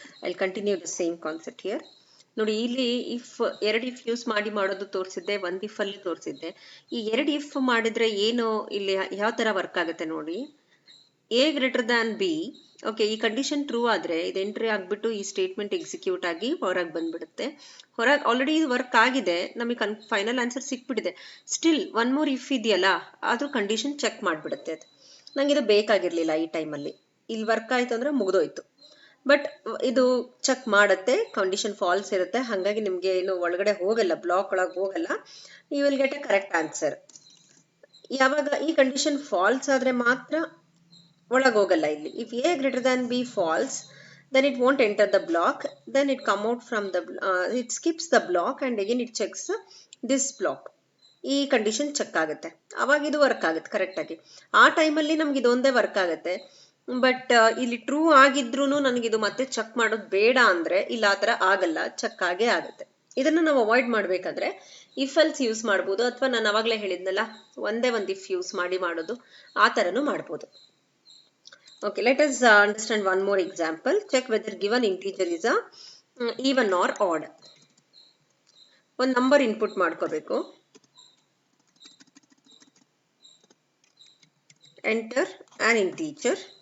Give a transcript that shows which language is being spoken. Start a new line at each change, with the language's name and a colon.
English: I'll continue the same concept here.
Kannada: ನೋಡಿ ಇಲ್ಲಿ if ಎರಡು ಇಫ್ ಯೂಸ್ ಮಾಡೋದು ತೋರಿಸಿದ್ದೆ, ಒಂದು ಇಫ್ ಅಲ್ಲಿ ತೋರಿಸಿದ್ದೆ. ಈ ಎರಡು ಇಫ್ ಮಾಡಿದ್ರೆ ಏನು ಇಲ್ಲಿ ಯಾವ ತರ ವರ್ಕ್ ಆಗುತ್ತೆ ನೋಡಿ. A greater than B, okay, ಈ ಕಂಡೀಷನ್ ಟ್ರೂ ಆದ್ರೆ ಇದು ಎಂಟ್ರಿ ಆಗ್ಬಿಟ್ಟು ಈ ಸ್ಟೇಟ್ಮೆಂಟ್ ಎಕ್ಸಿಕ್ಯೂಟ್ ಆಗಿ ಹೊರಗೆ ಬಂದ್ಬಿಡುತ್ತೆ. ಹೊರಗೆ ಆಲ್ರೆಡಿ ಇದು ವರ್ಕ್ ಆಗಿದೆ, ನಮಗೆ final answer ಸಿಕ್ಬಿಟ್ಟಿದೆ.
English: still one more if
Kannada: ಇದೆಯಲ್ಲ, ಅದು ಕಂಡೀಷನ್ ಚೆಕ್ ಮಾಡಿಬಿಡುತ್ತೆ. ಅದು ನಂಗೆ ಇದು ಬೇಕಾಗಿರ್ಲಿಲ್ಲ ಈ ಟೈಮಲ್ಲಿ, ಇಲ್ಲಿ ವರ್ಕ್ ಆಯ್ತು ಅಂದ್ರೆ ಮುಗಿದೋಯ್ತು. ಬಟ್ ಇದು ಚೆಕ್ ಮಾಡುತ್ತೆ, ಕಂಡೀಷನ್ ಫಾಲ್ಸ್ ಇರುತ್ತೆ, ಹಾಗಾಗಿ ನಿಮ್ಗೆ ಏನು ಒಳಗಡೆ ಹೋಗಲ್ಲ, ಬ್ಲಾಕ್ ಒಳಗೆ ಹೋಗಲ್ಲ.
English: You will get a correct answer.
Kannada: ಯಾವಾಗ ಈ ಕಂಡೀಷನ್ ಫಾಲ್ಸ್ ಆದ್ರೆ ಮಾತ್ರ ಒಳಗೆ ಹೋಗಲ್ಲ.
English: ಇಲ್ಲಿ if A greater than B false, then it won't enter the block, then it come out from the it skips the block and again it checks this block.
Kannada: ಈ condition check ಆಗುತ್ತೆ, ಅವಾಗ ಇದು work ಆಗುತ್ತೆ correct ಆಗಿ. ಆ ಟೈಮಲ್ಲಿ ನಮ್ಗೆ ಇದೊಂದೇ ವರ್ಕ್ ಆಗುತ್ತೆ. ಬಟ್ ಇಲ್ಲಿ ಟ್ರೂ ಆಗಿದ್ರು ನನಗಿದು ಮತ್ತೆ ಚೆಕ್ ಮಾಡೋದು ಬೇಡ ಅಂದ್ರೆ ಇಲ್ಲ, ಆ ಥರ ಆಗಲ್ಲ, ಚೆಕ್ ಆಗೇ ಆಗುತ್ತೆ. ಇದನ್ನ ನಾವು ಅವಾಯ್ಡ್ ಮಾಡ್ಬೇಕಾದ್ರೆ ಇಫ್ ಎಲ್ಸ್ ಯೂಸ್ ಮಾಡ್ಬೋದು, ಅಥವಾ ನಾನು ಅವಾಗಲೇ ಹೇಳಿದ್ನಲ್ಲ ಒಂದೇ ಒಂದು ಇಫ್ ಯೂಸ್ ಮಾಡೋದು, ಆ ಥರನೂ ಮಾಡ್ಬೋದು.
English: Okay, let us understand one more example. Check whether given integer is a even or odd.
Kannada: ಒಂದು ನಂಬರ್ ಇನ್ಪುಟ್ ಮಾಡ್ಕೋಬೇಕು.
English: Enter an integer.